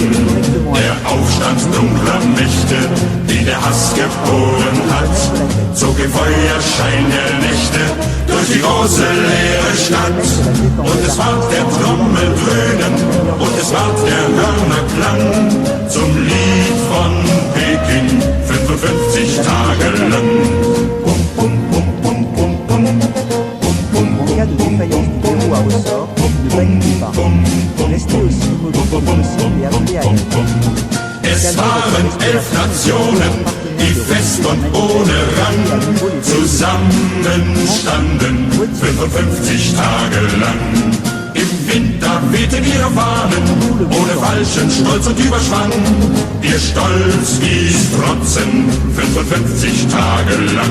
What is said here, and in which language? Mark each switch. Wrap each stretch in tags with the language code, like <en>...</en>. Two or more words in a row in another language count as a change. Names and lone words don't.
<de>Der Aufstand dunkler Mächte, die der Hass geboren hat, zog im Feuerschein der Nächte durch die große leere Stadt. Und es ward der Trommel dröhnen und es ward der Hörnerklang zum Lied von Peking 55 Tage lang.</de> <fr>En cas de défaillance du verrou à ressort, ne paniquez pas. Restez aussi immobile que possible et appelez à l'aide.</fr> <de>Es waren 11 Nationen, die fest und ohne Rang zusammenstanden 55 Tage lang. Im Winter wehten ihre Fahnen, ohne falschen Stolz und Überschwang. Ihr Stolz hieß Trotzen 55 Tage lang.</de>